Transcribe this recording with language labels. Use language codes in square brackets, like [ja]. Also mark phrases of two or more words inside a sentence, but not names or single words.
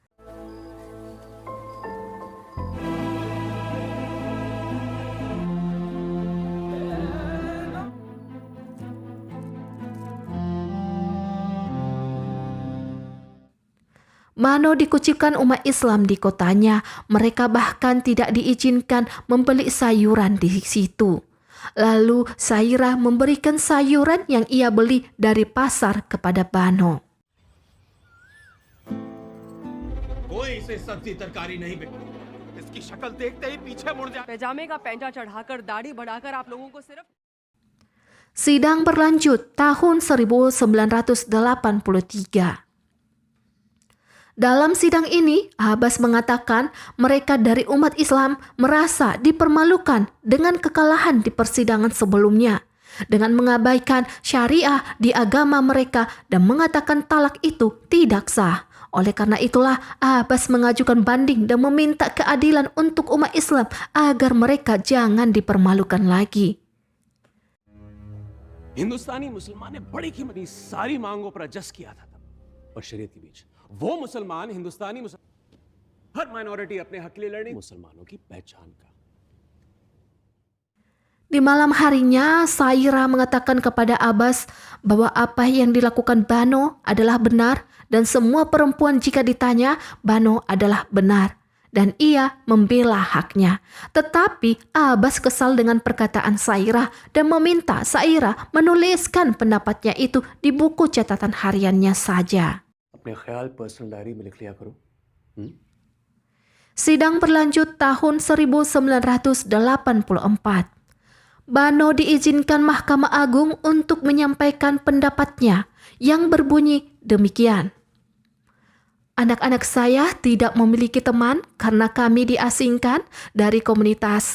[id] Bano dikucilkan umat Islam di kotanya. Mereka bahkan tidak diizinkan membeli sayuran di situ. Lalu Sairah memberikan sayuran yang ia beli dari pasar kepada Bano. [hi] कोई इसे सब्जी तरकारी नहीं बेचता। इसकी शक्ल देखते ही पीछे मुड़ जा। पैजामे का पैंचा चढ़ाकर दाढ़ी बढ़ाकर आप लोगों को सिर्फ [id] Sidang berlanjut tahun 1983. Dalam sidang ini, Abbas mengatakan mereka dari umat Islam merasa dipermalukan dengan kekalahan di persidangan sebelumnya, dengan mengabaikan syariah di agama mereka dan mengatakan talak itu tidak sah. Oleh karena itulah, Abbas mengajukan banding dan meminta keadilan untuk umat Islam agar mereka jangan dipermalukan lagi. [hi] हिंदुस्तानी मुसलमान ने बड़ी कीमती सारी मांगों पर एडजस्ट किया था और शरीयत के बीच वो मुसलमान हर माइनॉरिटी अपने हक के लिए लड़े मुसलमानों की पहचान का। [id] Di malam harinya, Sairah mengatakan kepada Abbas bahwa apa yang dilakukan Bano adalah benar dan semua perempuan jika ditanya, Bano adalah benar. Dan ia membela haknya. Tetapi Abbas kesal dengan perkataan Sairah dan meminta Sairah menuliskan pendapatnya itu di buku catatan hariannya saja. [hi] अपने ख्याल [en] personal diary [hi] में लिख लिया करो। [id] Sidang berlanjut tahun 1984. Bano diizinkan Mahkamah Agung untuk menyampaikan pendapatnya yang berbunyi demikian. Anak-anak saya tidak memiliki teman karena kami diasingkan dari komunitas.